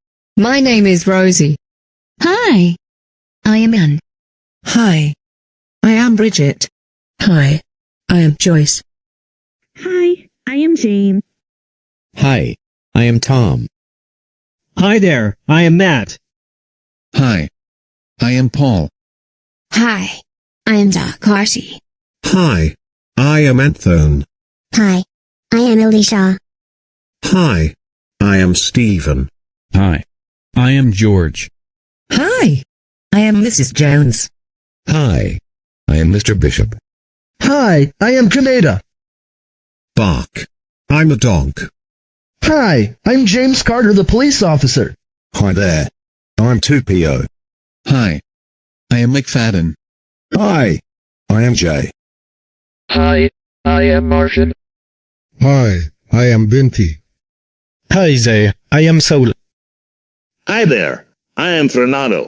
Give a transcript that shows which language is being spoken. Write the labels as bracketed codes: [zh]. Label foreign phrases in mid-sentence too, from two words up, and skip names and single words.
[en] My name is Rosie. Hi, I am Anne. Hi, I am Bridget. Hi, I am Joyce. Hi, I am Jane. Hi, I am Tom. Hi there, I am Matt. Hi, I am Paul. Hi, I am Darcy. Hi, I am Anthony. Hi, I am Alicia. Hi, I am Stephen. Hi, I am George. Hi, I am Mrs. Jones. Hi, I am Mr. Bishop. Hi, I am Canada. Bark. I'm a dog. Hi, I'm James Carter, the police officer. Hi there. I'm 2PO. Hi, I am McFadden. Hi, I am Jay. Hi, I am Martian. Hi, I am Binti. Hi there, I am Saul. Hi there, I am Fernando.